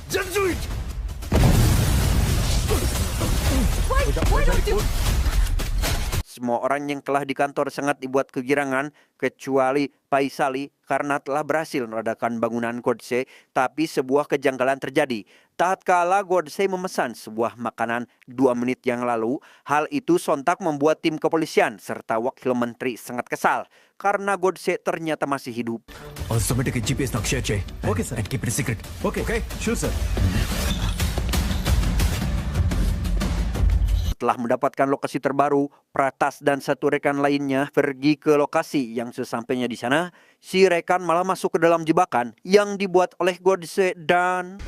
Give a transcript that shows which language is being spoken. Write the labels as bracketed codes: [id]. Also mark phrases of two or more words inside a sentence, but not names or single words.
[id] semua orang yang telah di kantor sangat dibuat kegirangan, kecuali Faisali karena telah berhasil meredakan bangunan Godse. Tapi sebuah kejanggalan terjadi. Tatkala Godse memesan sebuah makanan 2 menit yang lalu, hal itu sontak membuat tim kepolisian serta wakil menteri sangat kesal karena Godse ternyata masih hidup. [en] GPS [te] నాకు షేర్ చేయి. [en] okay sir. and keep it secret. okay okay sure sir. [id] Setelah mendapatkan lokasi terbaru, Pratas dan satu rekan lainnya pergi ke lokasi. Yang sesampainya di sana, si rekan malah masuk ke dalam jebakan yang dibuat oleh Godse dan